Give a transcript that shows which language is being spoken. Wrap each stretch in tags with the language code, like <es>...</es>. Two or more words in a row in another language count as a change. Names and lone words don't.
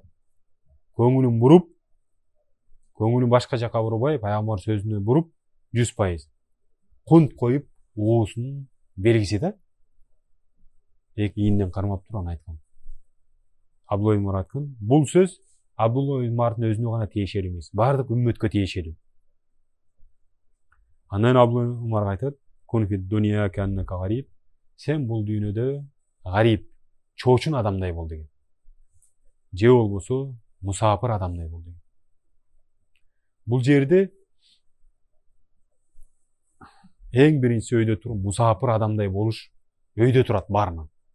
<ky>Көңүлүн буруп, көңүлүн башка жака бурбай, пайгамбар сөзүнө буруп 100% кунт коюп, оосунун белгиси да. Ийинден кармап туруп аны айткан. Абдулла ибн Умар айткан, бул сөз Абдулла ибн Умардың өзүнө гана тиешелүү эмес, баардык үммөткө тиешелүү. Андан Абдулла ибн Умар айтат:</ky> <ar>"كن في الدنيا كأنك غريب",</ar> <ky>сен бул дүйнөдө гариб, чоочун адамдай бол деген. Же болбосо мусафир адамдай бол деген. Бул жерде эң биринчи өйдө туруп мусафир адамдай болуш өйдө турат баарынан.</ky>